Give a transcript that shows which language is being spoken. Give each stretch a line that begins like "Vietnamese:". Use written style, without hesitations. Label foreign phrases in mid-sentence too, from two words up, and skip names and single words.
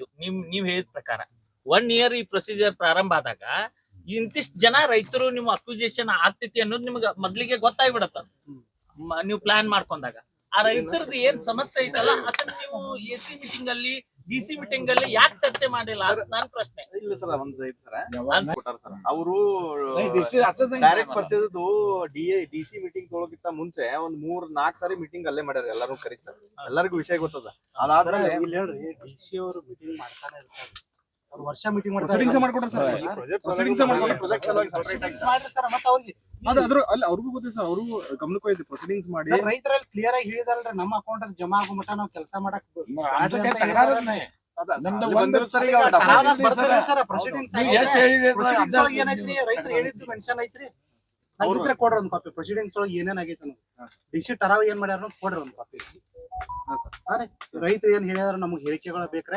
Kannada: ನೀವ್ ಹೇಳಿದ ಪ್ರಕಾರ 1 ಇಯರ್ ಈ ಪ್ರೊಸೀಜರ್ ಪ್ರಾರಂಭ ಆದಾಗ ಇಂತಿಷ್ಟು ಜನ ರೈತರು ನಿಮ್ಮ ಅಕ್ವಿಜೇಷನ್ ಆಗ್ತೈತಿ ಅನ್ನೋದು ನಿಮ್ಗೆ ಮೊದ್ಲಿಗೆ ಗೊತ್ತಾಗ್ಬಿಡತ್ತ. ನೀವು ಪ್ಲಾನ್ ಮಾಡ್ಕೊಂಡಾಗ ಆ ರೈತರದ್ದು ಏನ್ ಸಮಸ್ಯೆ ಐತಲ್ಲ ಅದನ್ನ ನೀವು
English: AC meeting
Kannada: ಅಲ್ಲಿ
English: DC meeting
Kannada: ಅಲ್ಲಿ ಯಾಕೆ ಚರ್ಚೆ ಮಾಡಿಲ್ಲ ಅಂತ ನನ್ ಪ್ರಶ್ನೆ. ಇಲ್ಲ ಸರ್, ಒಂದು ಐತಿ ಸರ್ ಕೊಟ್ಟಾರ ಸರ್. ಅವರು
Marathi: असंच आहे.
English: direct purchase DC meeting
Kannada: ತೊಳಗಿಂತ ಮುಂಚೆ ಒಂದ್ 3-4 ಸಾರಿ ಮೀಟಿಂಗ್ ಅಲ್ಲೇ ಮಾಡ್ಯಾರ. ಎಲ್ಲರೂ ಕರಿ ಸರ್, ಎಲ್ಲರಿಗೂ ವಿಷಯ ಗೊತ್ತದ. ಅದಾದ್ಮೇಲೆ ಇಲ್ಲಿ ಹೇಳ್ರಿ, DC ಅವರು ಮೀಟಿಂಗ್ ಮಾಡ್ತಾನೆ ಇರ್ತಾರೆ. ಅವ್ರು ವರ್ಷ ಮೀಟಿಂಗ್ ಪ್ರೊಸೀಡಿಂಗ್ಸ್ ಮಾಡ್ಕೊಡ್ರಿ ಸರ್. ಪ್ರೊಸೀಡಿಂಗ್ಸ್ ಮಾಡ್ಕೊಡ್ರಿ. ಪ್ರಾಜೆಕ್ಟ್ ಸಲುವಾಗಿ separate ಆಗಿ ಮಾಡ್ರಿ ಸರ್. ಮತ್ತೆ ಅವ್ರಿಗೆ ಅದು ಅದ್ರ ಅಲ್ಲಿ ಅವ್ರಿಗೂ ಗೊತ್ತಿದೆ ಸರ್. ಅವರು ಗಮನಕ್ಕೆ ಹೋಯ್ತು ಪ್ರೊಸೀಡಿಂಗ್ಸ್ ಮಾಡಿ. ಸರ್ ರೈತರಲ್ಲಿ ಕ್ಲಿಯರ್ ಆಗಿ ಹೇಳಿದಾರಲ್ರಿ, ನಮ್ಮ ಅಕೌಂಟ್ ಅಲ್ಲಿ ಜಮಾ ಆಗೋ ಮಟ್ಟ ನಾವು ಕೆಲಸ ಮಾಡಕ್
Marathi: आमचं काही तक्रारच नाही.
Kannada: ನಮ್ದು ಅಲ್ಲಿ ಒಂದು ಬಂದಿರೋದು ಸರ್. ಈಗ ಪ್ರೊಸೀಡಿಂಗ್ಸ್ ನೀವು ಎಷ್ಟು ಹೇಳಿದ್ರೆ ಅದು ಏನೈತ್ರಿ, ರೈತರು ಹೇಳಿದ್ದು ಮೆನ್ಷನ್ ಐತ್ರಿ. ನಾವಿದ್ರೆ ಕೊಡ್ರಿ ಒಂದು ಕಾಪಿ. ಪ್ರೊಸೀಡಿಂಗ್ಸ್ ಒಳಗೆ ಏನೇನ್ ಆಗೈತೆ ಅನ್ನೋದು DC ಟರಾವ್ ಏನ್ ಮಾಡ್ಯಾರ ಕೊಡ್ರಿ ಒಂದು ಕಾಪಿ. ರೈತರು ಏನ್ ಹೇಳ್ಯಾರ, ನಮ್ಗೆ ಹೇಳಿಕೆಗಳು ಬೇಕ್ರೆ.